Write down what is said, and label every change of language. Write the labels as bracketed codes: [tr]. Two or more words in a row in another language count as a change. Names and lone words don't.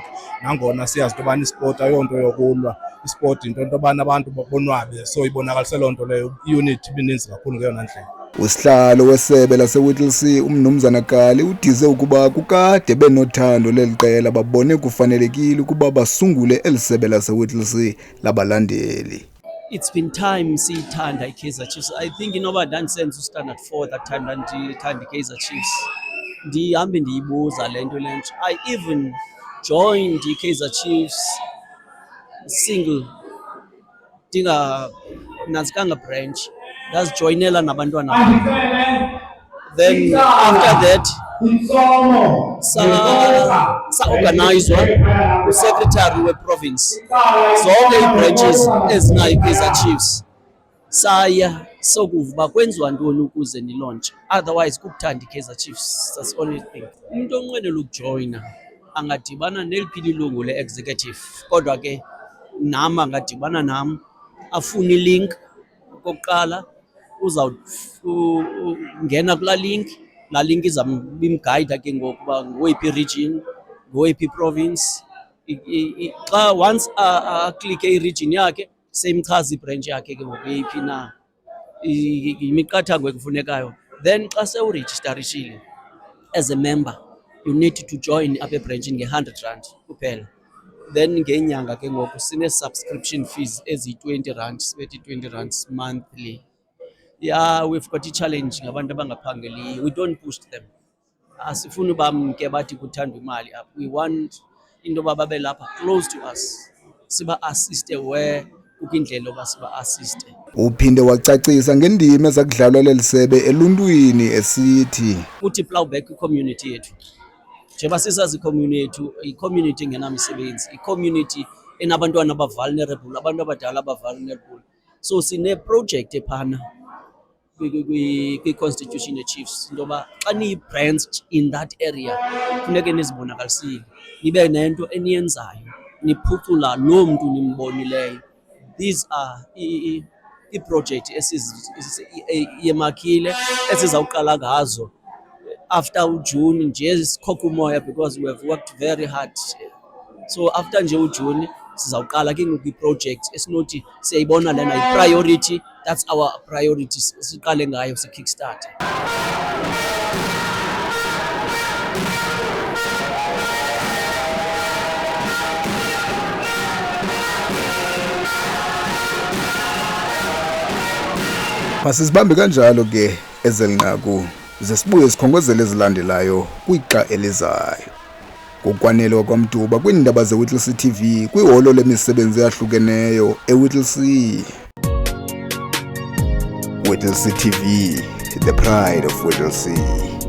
[xh] Nangona siyazi into yobana isport ayonto yokulwa, isport into yobana abantu bonwabe, so ibonakalise loo nto leyo i-unity ibininzi kakhulu ngeyona ndlela. Usihlalo wesebe laseWhittlesea uMnumzana Kali udize ukuba kukade benothando leliqela babone kufanelekile ukuba basungule elisebe laseWhittlesea labalandeli. [en] It's been time [xh] siyithanda iKaizer Chiefs. [en] I think [xh] inoba ndandisenza uStandard 4 [en] that time [xh] ndandithanda iKaizer Chiefs. Ndihambe ndiyibuza le nto lentsha. [en] I even joined [xh] iKaizer Chiefs single ndingananzikanga branch, ndazijoyinela nabantwana bam. [en] Then after that [xh] sa-organizwa u-secretary we-province zonke ii-branches ezinayo iKaizer Chiefs, saya sokuva uba kwenziwa ntoni ukuze nilontshe, otherwise kukuthanda iKaizer Chiefs, [en] that's the only thing. [xh] Umntu onqwenela ukujoyina angadibana neliphi ilungu le-executive, kodwa ke nam angadibana nam afune ilink. Okokuqala uzawungena kulaa link, laa link izambimgayida ke ngokuba ngoweyiphi region, ngoweyiphi province. Xa once aklike iregion yakhe seyimchaza ibranch yakhe ke ngoku yeyiphi na, yimiqathango ekufunekayo. Then xa sewurejistarishile [en] as a member, you need to join [xh] apha ebranchini nge-R100 kuphela. Then ngenyanga ke ngoku sine- [en] subscription fees [xh] eziyi-R20, sibethi R20 monthly. [en] Yeah, we've got i-challenge [xh] ngabantu abangaphangeliyo. [en] We don't push them. [xh] Asifuni bamke bathi kuthandwa imali apha. [en] We want [xh] into yoba babe lapha [en] close to us, [xh] siba-assiste where kukho indlela yoba siba-assiste. Uphinde wacacisa ngendima ezakudlalwa lelisebe eluntwini esithi Uthi [en] plow back [xh] kwicommunity yethu. Njengoba sisazi icommunity yethu, i-community engenamisebenzi, i-community enabantwana aba-vulnerable, abantu abadala aba-vulnerable. So sine-project ephana kwi-constitution ye-Chiefs into yoba xa niyi-branched [en] in that area [xh] funeke nizibonakalisile, nibe nento eniyenzayo, niphucula loo mntu nimbonileyo. [en] These are [xh] ii-project esiyemakile esizawuqala ngazo after uJune nje sikhokha umoya because [en] we have worked very hard. [xh] So after nje uJune sizawuqala ke ngoku i-project esinothi siyayibona lena i-priority, [en] that's our priority, [xh] siqale ngayo si-kickstart. Masizibambe kanjalo ke ezelinqaku ze sibuye sikhongozele ezilandelayo kwixa elizayo. Ngokwanele kwaMtuba kwiindaba zeWhittlesea TV kwiholo lemisebenzi eyahlukeneyo eWhittlesea. [en] Whittlesea TV, the pride of Whittlesea.